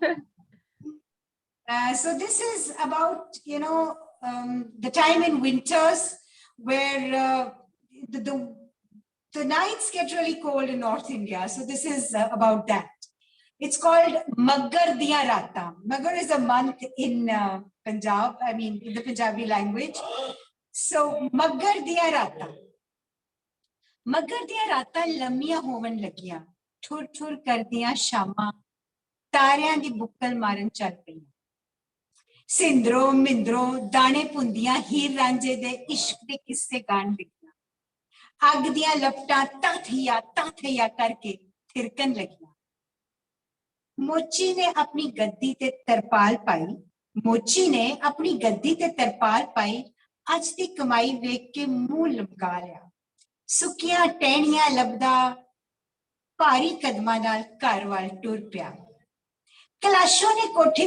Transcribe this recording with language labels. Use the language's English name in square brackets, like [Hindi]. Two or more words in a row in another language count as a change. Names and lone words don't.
[English] So this is about, the time in winters where the nights get really cold in North India. So this is about that. It's called Maggar Diya Rata. Maggar is a month in Punjab, in the Punjabi language. So Maggar Diya Rata. [Punjabi] ਮੱਘਰ ਦੀਆਂ ਰਾਤਾਂ ਲੰਮੀਆਂ ਹੋਵਣ ਲੱਗੀਆਂ. ਥਰ ਥਰ ਕਰ ਦੀਆਂ ਸ਼ਾਮਾਂ. ਤਾਰਿਆਂ ਦੀ ਬੁੱਕਲ ਮਾਰਨ ਚੱਲ ਪਈਆਂ. ਸਿੰਦਰੋ, ਮਿੰਦਰੋ, ਦਾਣੇ ਪੁੰਨਦੀਆਂ, ਹੀਰ ਰਾਂਝੇ ਦੇ ਇਸ਼ਕ ਦੇ ਕਿੱਸੇ ਗਾਉਣ ਲੱਗੀਆਂ. ਅੱਗ ਦੀਆਂ ਲਪਟਾਂ ਤਤਾਇਆ ਕਰਕੇ ਥਿਰਕਣ ਲੱਗੀਆਂ. ਮੋਚੀ ਨੇ ਆਪਣੀ ਗੱਦੀ ਤੇ ਤਰਪਾਲ ਪਾਈ ਮੋਚੀ ਨੇ ਆਪਣੀ ਗੱਦੀ ਤੇ ਤਰਪਾਲ ਪਾਈ ਅੱਜ ਦੀ ਕਮਾਈ ਵੇਖ ਕੇ ਮੂੰਹ ਲਮਕਾ ਲਿਆ ਸੁੱਕੀਆਂ ਟਾਹਣੀਆਂ ਲੱਭਦਾ ਭਾਰੀ ਕਦਮਾਂ ਨਾਲ ਘਰ ਵੱਲ ਟੁਰ ਪਿਆ ਕਲਾਸ਼ੋ ਨੇ ਕੋਠੀ